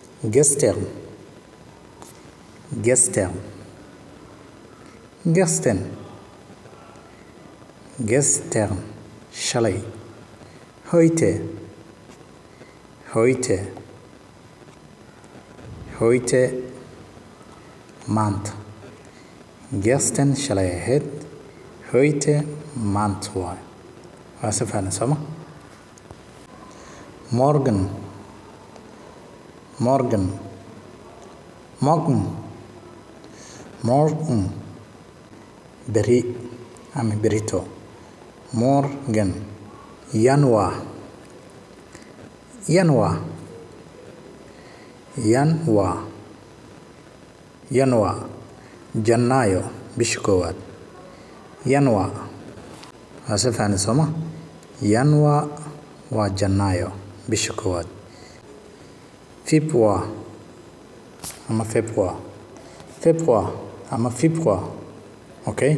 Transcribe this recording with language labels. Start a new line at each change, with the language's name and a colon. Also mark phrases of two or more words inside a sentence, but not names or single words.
German: gestern, gestern, gestern, gestern, shalay. Heute, heute, heute,
Somali: maanta. Gestern shalay ahayd, heute maanta waay. Waa si fahlan soo ma?
German: Morgen, morgen, morgen, morgen,
Somali: beri ama berito.
German: Morgen, januar, januar, januar, januar,
Somali: janaayo bisha koowaad. Januar waa si fahlan soo ma? Januar waa janaayo bisha koowaad.
German: Februar ama Februar, Februar ama Februar, okay?